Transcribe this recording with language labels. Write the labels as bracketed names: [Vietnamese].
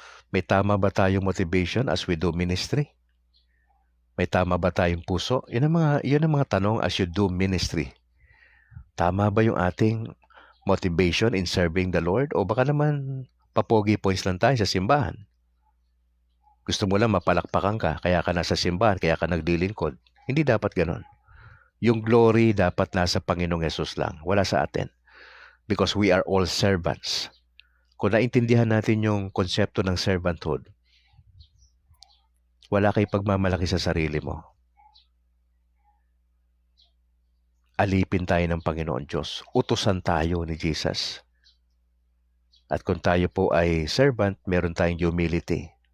[Filipino] May tama ba tayong motivation [English] as we do ministry? [Filipino] May tama ba tayong puso? Yun ang mga tanong [English] as you do ministry. [Filipino] Tama ba yung ating motivation [English] in serving the Lord? [Filipino] O baka naman papogi points lang tayo sa simbahan. Gusto mo lang mapalakpakan ka, kaya ka nasa simbahan, kaya ka naglilingkod. Hindi dapat ganon. Yung glory dapat nasa Panginoong Yesus lang, wala sa atin. [English] Because we are all servants. [Filipino] Kung naintindihan natin yung konsepto ng servanthood, wala kay pagmamalaki sa sarili mo. Alipin tayo ng Panginoon Diyos. Utusan tayo ni Jesus. At kung tayo po ay servant, meron tayong humility.